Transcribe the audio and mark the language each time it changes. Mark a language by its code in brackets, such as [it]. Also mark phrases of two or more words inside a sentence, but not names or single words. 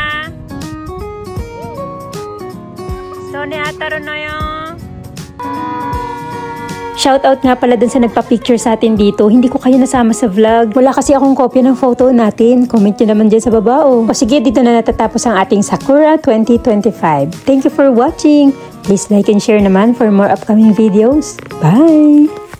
[ja] 人に当たるのよ。 [tl] Shoutout nga pala dun sa nagpa-picture sa atin dito. Hindi ko kayo nasama sa vlog. Wala kasi akong kopya ng photo natin. Comment nyo naman dyan sa baba. O sige, dito na natatapos ang ating Sakura 2025. [en] Thank you for watching. Please like and share naman for more upcoming videos. Bye!